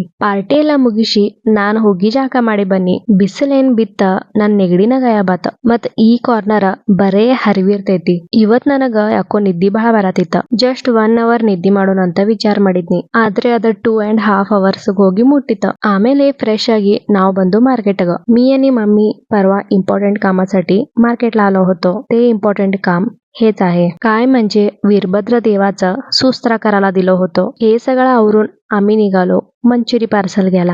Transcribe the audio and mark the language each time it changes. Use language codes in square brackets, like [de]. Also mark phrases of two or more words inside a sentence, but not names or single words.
[kn] ಪಾರ್ಟಿ ಎಲ್ಲ ಮುಗಿಸಿ ನಾನ್ ಹೋಗಿ ಜಾಕ ಮಾಡಿ ಬನ್ನಿ. ಬಿಸಿಲೇನ್ ಬಿತ್ತ ನನ್ ನೆಗಡಿನ ಗಾಯಬಾತ. ಮತ್ ಈ ಕಾರ್ನರ್ ಬರೇ ಹರಿವಿರ್ತೈತಿ. ಇವತ್ ನನಗ ಯಾಕೋ ನಿದ್ದಿ ಬಹಳ ಬರತಿತ್ತ. ಜಸ್ಟ್ 1 hour ನಿದ್ದಿ ಮಾಡೋಣ ಅಂತ ವಿಚಾರ ಮಾಡಿದ್ನಿ, ಆದ್ರೆ ಅದ 2.5 hours ಹೋಗಿ ಮುಟ್ಟಿತ್ತ. ಆಮೇಲೆ ಫ್ರೆಶ್ ಆಗಿ ನಾವ ಬಂದು ಮಾರ್ಕೆಟಗ. [mr] मी आणि मम्मी परवा इम्पॉर्टंट कामासाठी मार्केटला आलो होतो. ते इम्पॉर्टंट काम हेच आहे. काय म्हणजे वीरभद्र देवाचा सुस्त्रा करायला दिलं होतं. हे सगळं आवरून आम्ही निघालो मंचुरी पार्सल घ्यायला.